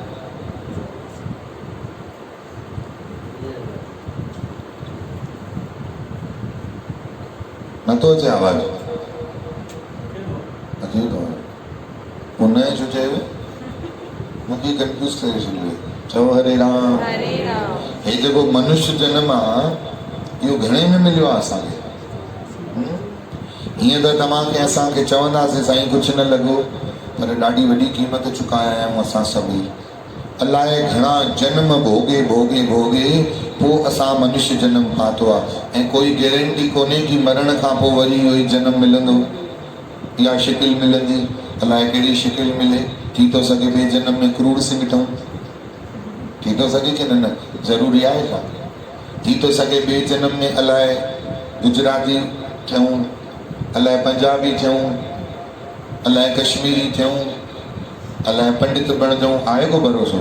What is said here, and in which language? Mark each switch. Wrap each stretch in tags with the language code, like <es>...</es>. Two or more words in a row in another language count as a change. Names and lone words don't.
<sd>नथो अचे आवाज़? अचे थो। उन छो चयो? मूंखे कंफ्यूज़ करे छॾियो। चओ हरे राम। हरे राम। हे जेको मनुष्य जन्म आहे इहो घणे में मिलियो आहे असांखे? हीअं त तव्हांखे असांखे चवंदासीं साईं कुझु न लॻो, पर ॾाढी वॾी क़ीमत चुकाया आहियूं असां सभई। अलाए घणा जन्म भोगे भोगे भोगे पोइ असां मनुष्य जन्म पातो आहे। ऐं कोई गारंटी कोन्हे कि मरण खां पोइ वरी इहो ई जन्म मिलंदो, इहा शिकिल मिलंदी। अलाए कहिड़ी शिकिल मिले। थी थो सघे ॿिए जन्म में क्रूर सिंह ठहूं, थी थो सघे कि न? ज़रूरी आहे छा? थी थो सघे ॿिए जन्म में अलाए गुजराती थियूं, अलाए पंजाबी थियूं, अलाए कश्मीरी थियूं, अलाए पंडित बणजूं। आहे को भरोसो?</sd>